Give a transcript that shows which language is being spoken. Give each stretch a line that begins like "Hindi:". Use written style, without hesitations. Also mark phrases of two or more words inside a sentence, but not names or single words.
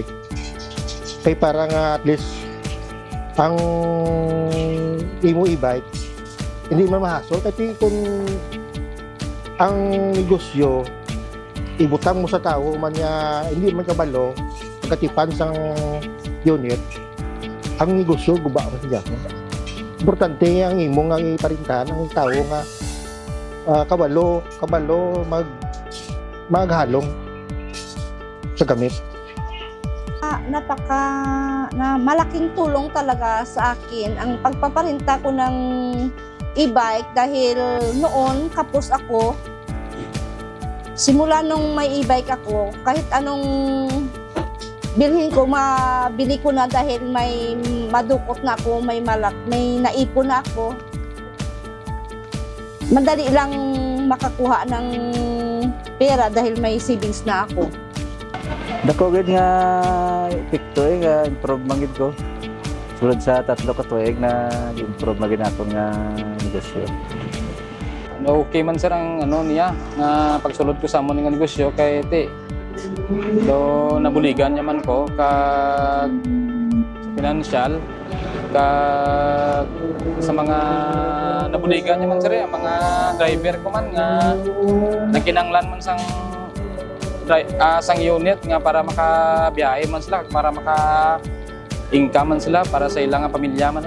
Hiligaynon: Kay para nga at least ang imo e-bike hindi man mahasol kasi kung ang negosyo ibutang mo sa tao man niya hindi man kabalo pagkatipan sang unit, ang negosyo guba man siya. Importante ang imo nga iparintahan ang tao nga kabalo maghalong sa gamit.
Filipino: Malaking tulong talaga sa akin ang pagpaparinta ko ng e-bike dahil noon kapos ako. Simula nung may e-bike ako, kahit anong bilhin ko, mabili ko na dahil may madukot na ako, may naipon na ako. Madali lang makakuha ng pera dahil may savings na ako.
Hiligaynon: Dako gid nga epekto nga improve man gid ko. Sulod sa 3 ka tuig na improve man gid ako nga negosyo. Okay man sir ang niya nga pagsulod ko sa amon nga negosyo kay Do nabuligan naman ko kag sa financial kag sa mga nabuligan naman sir ang mga driver ko man nga nagkinanglan man sang unit nga para makabiyahe man sila para maka-income man sila para sa ilang pamilya man eh.